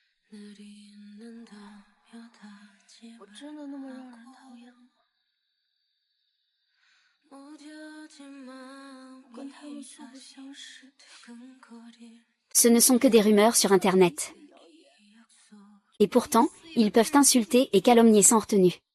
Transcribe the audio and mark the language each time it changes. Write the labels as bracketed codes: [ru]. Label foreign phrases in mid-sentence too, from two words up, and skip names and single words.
[zh] 我真的那么让人讨厌吗？我跟他们素不相识。 [fr] Ce ne sont que des rumeurs sur Internet. Et pourtant, ils peuvent insulter et calomnier sans retenue.